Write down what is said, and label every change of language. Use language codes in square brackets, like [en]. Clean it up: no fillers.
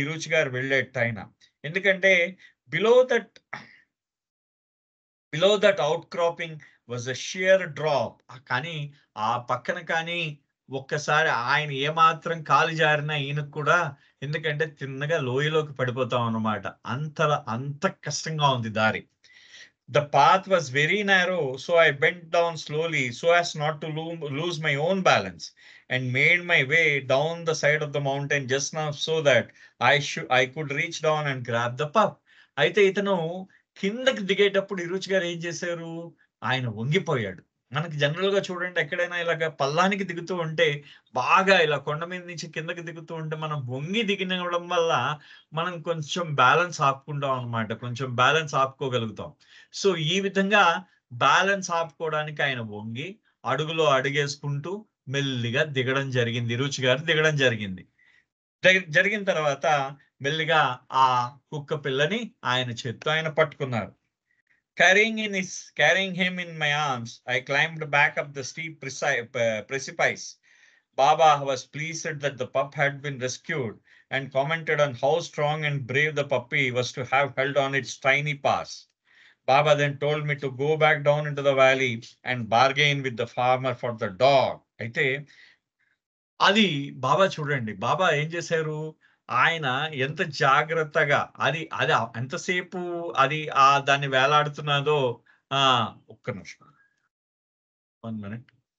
[te] ఇరుచి గారు వెళ్ళేట ఆయన. ఎందుకంటే [en] Below that outcropping was a sheer drop. [te] కానీ ఆ పక్కన కానీ ఒక్కసారి ఆయన ఏమాత్రం కాలు జారినా ఈయనకు కూడా, ఎందుకంటే తిన్నగా లోయలోకి పడిపోతాం అన్నమాట. అంత కష్టంగా ఉంది దారి. [en] The path was very narrow, so I bent down slowly so as not to lose my own balance and made my way down the side of the mountain just enough so that I could reach down and grab the pup. [te] అయితే ఇతను కిందకి దిగేటప్పుడు ఇరుచి గారు ఏం చేశారు, ఆయన వంగిపోయాడు. మనకి general గా చూడండి, ఎక్కడైనా ఇలాగ పల్లానికి దిగుతూ ఉంటే బాగా ఇలా కొండ మీద నుంచి కిందకి దిగుతూ ఉంటే మనం వంగి దిగడం వల్ల మనం కొంచెం బ్యాలెన్స్ ఆపుకుంటాం అన్నమాట. కొంచెం బ్యాలెన్స్ ఆపుకోగలుగుతాం. సో ఈ విధంగా బ్యాలెన్స్ ఆపుకోవడానికి ఆయన వంగి అడుగులో అడుగేసుకుంటూ మెల్లిగా దిగడం జరిగింది. ఇరుచి గారు దిగడం జరిగింది. జరిగిన తర్వాత మెల్లిగా ఆ కుక్క పిల్లని ఆయన చేత్తో ఆయన పట్టుకున్నారు. [en] Carrying him in my arms, I climbed back up the steep precipice. Baba was pleased that the pup had been rescued and commented on how strong and brave the puppy was to have held on its tiny paws. Baba then told me to go back down into the valley and bargain with the farmer for the dog. [te] అయితే అది బాబా చూడండి. బాబా ఏం చేశారు? ఆయన ఎంత జాగ్రత్తగా అది అది ఎంతసేపు అది దాన్ని వేలాడుతున్నదో ఒక్క నిమిషం. 1 మినిట్.